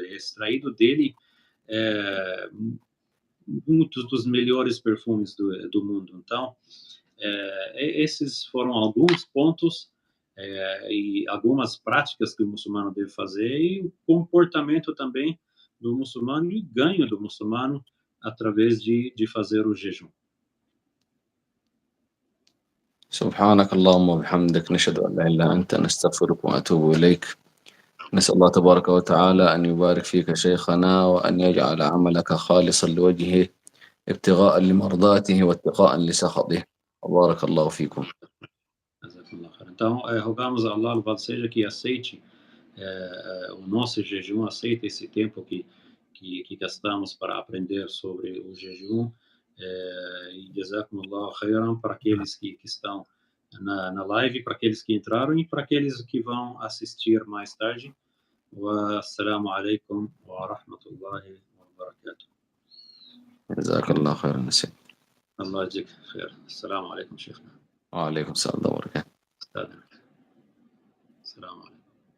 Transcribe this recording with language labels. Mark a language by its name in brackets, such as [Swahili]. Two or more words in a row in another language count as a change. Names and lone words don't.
[Portuguese] É extraído dele muitos dos melhores perfumes do mundo. Então, esses foram alguns pontos e algumas práticas que o muçulmano deve fazer, e o comportamento também do muçulmano e o ganho do muçulmano através de fazer o jejum. [Arabic] سبحانك اللهم وبحمدك نشهد أن لا إله إلا أنت نستغفرك ونتوب إليك. نسأل الله تبارك وتعالى أن يبارك فيك شيخنا وأن يجعل عملك خالصا لوجهه ابتغاء لمرضاته واتقاء لسخطه. وبارك الله فيكم. [Portuguese] Então, rogamos a Allah, louvado seja, que aceite o nosso jejum, aceite esse tempo que gastamos para aprender sobre o jejum, e [Arabic] جزاكم الله خيرا [Portuguese] para aqueles que estão na live, para aqueles que entraram e para aqueles que vão assistir mais tarde. [Arabic] والسلام عليكم ورحمة الله وبركاته. جزاك الله خيرا نسيم. الله يجزيك خير. السلام عليكم شيخنا. وعليكم السلام ورحمة الله وبركاته. السلام عليكم.